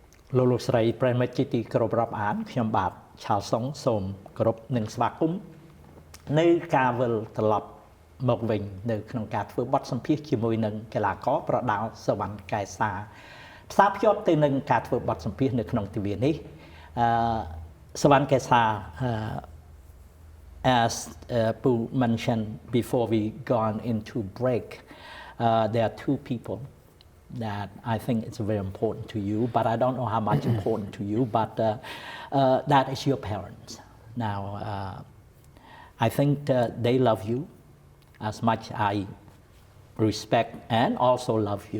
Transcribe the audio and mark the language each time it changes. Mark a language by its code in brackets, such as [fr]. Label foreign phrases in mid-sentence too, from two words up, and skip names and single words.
[km] លោកស្រីប្រិមិត្តជាទីគោរពរាប់អានខ្ញុំបាទឆាលសុងសូមគោរពនិងស្វាគមន៍នៅការវិលត្រឡប់មកវិញនៅក្នុងការធ្វើបទសម្ភាសន៍ជាមួយនឹងកីឡាករប្រដាល់សវណ្ណកែសាផ្សារភ្ជាប់ទៅនឹងការធ្វើបទសម្ភាសន៍នៅក្នុងទិវានេះសវណ្ណកែសា [en] as Poo mentioned before we gone into break there are two people that I think it's very important to you, but I don't know how much important to you, but that is your parents. Now, I think they love you as much I respect and also love you.